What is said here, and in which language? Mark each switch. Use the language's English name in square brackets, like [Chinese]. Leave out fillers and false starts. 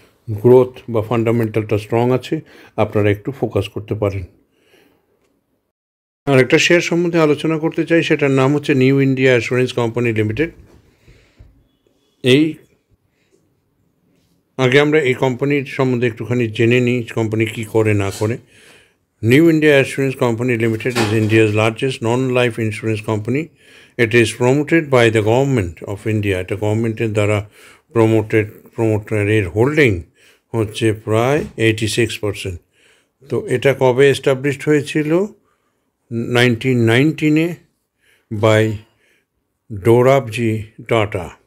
[Bangla] Growth বা ফান্ডামেন্টালটা strong আছে, আপনারা একটু ফোকাস করতে পারেন। আর একটা শেয়ার সম্বন্ধে আলোচনা করতে চাই, সেটার নাম হচ্ছে new India assurance company limited. এই আগে আমরা এই কোম্পানির সম্বন্ধে একটুখানি জেনে নিই, কোম্পানি কী করে না করে। [English] New India Assurance Company Limited is India's largest non-life insurance company. It is promoted by the government of India. [Bangla] এটা গভর্নমেন্টের দ্বারা প্রমোটারের হোল্ডিং হচ্ছে প্রায় 86%। তো এটা কবে এস্টাবলিশড হয়েছিল? 1919 বাই ডোরাবজি টাটা।